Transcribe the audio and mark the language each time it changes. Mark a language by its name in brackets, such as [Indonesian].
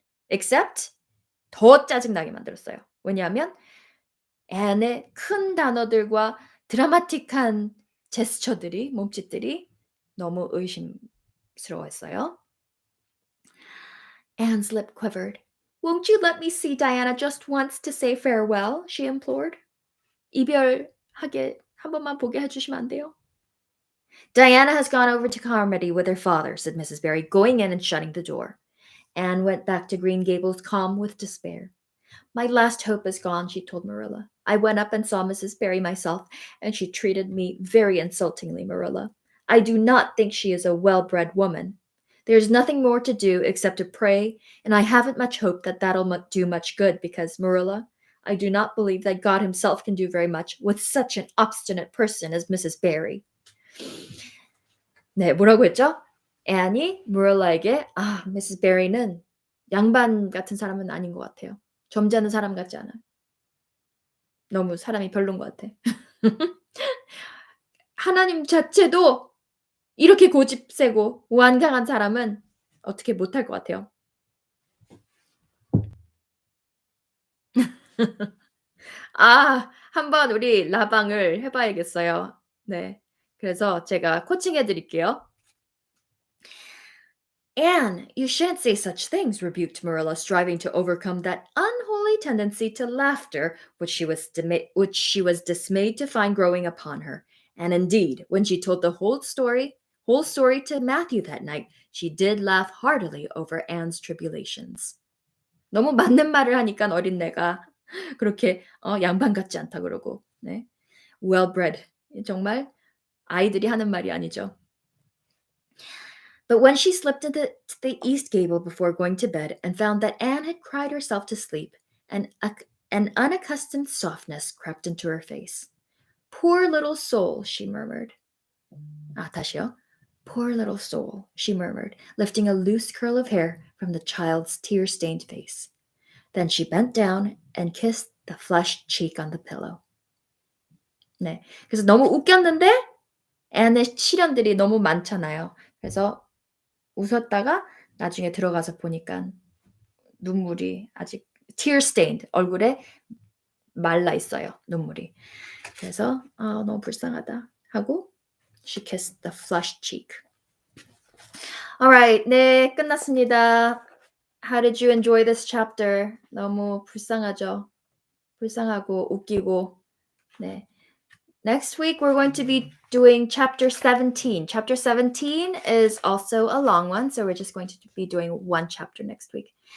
[Korean] Except 더 짜증나게 만들었어요. 왜냐하면 앤의 큰 단어들과 드라마틱한 제스처들이 몸짓들이 너무 의심스러웠어요. [English] Anne's lip quivered. Won't you let me see Diana just once to say farewell? She implored. [Korean] 이별하게 한 번만 보게 해주시면 안 돼요? [English] Diana has gone over to Carmody with her father, said Mrs. Barry, going in and shutting the door. Anne went back to Green Gables calm with despair. My last hope is gone, she told Marilla. I went up and saw Mrs. Barry myself, and she treated me very insultingly, Marilla. I do not think she is a well-bred woman. There is nothing more to do except to pray, and I haven't much hope that that'll do much good because, Marilla, I do not believe that God himself can do very much with such an obstinate person as Mrs. Barry. [Korean] 네, 뭐라고 했죠? 앤이 무랄라에게 미스 베리는 양반 같은 사람은 아닌 것 같아요. 점잖은 사람 같지 않아요. 너무 사람이 별론 것 같아. 하나님 자체도 이렇게 고집 세고 완강한 사람은 어떻게 못할 것 같아요. 한번 우리 라방을 해 봐야겠어요. 네. 그래서 제가 코칭해 드릴게요. [English] Anne, you shan't say such things, rebuked Marilla, striving to overcome that unholy tendency to laughter which she was dismayed to find growing upon her. And indeed, when she told the whole story to Matthew that night, she did laugh heartily over Anne's tribulations. [Korean] 너무 맞는 말을 하니까 어린애가 그렇게 양반 같지 않다 그러고. [English] 네. Well bred. [Korean] 정말 아이들이 하는 말이 아니죠. [English] But when she slipped into the east gable before going to bed and found that Anne had cried herself to sleep, an unaccustomed softness crept into her face. Poor little soul, she murmured. [Korean] 다시요. [English] Poor little soul, she murmured, lifting a loose curl of hair from the child's tear-stained face. Then she bent down and kissed the flushed cheek on the pillow. [Korean] 네, 그래서 너무 웃겼는데 앤의 시련들이 너무 많잖아요. 그래서 웃었다가 나중에 들어가서 보니까 눈물이 아직 tear stained 얼굴에 말라 있어요. 눈물이. 그래서 너무 불쌍하다 하고 [English] she kissed the flushed cheek. [Korean] Alright, 네, 끝났습니다. [English] How did you enjoy this chapter? [Korean] 너무 불쌍하죠? 불쌍하고 웃기고. 네. [English] Next week, we're going to be doing chapter 17. Chapter 17 is also a long one, so we're just going to be doing one chapter next week.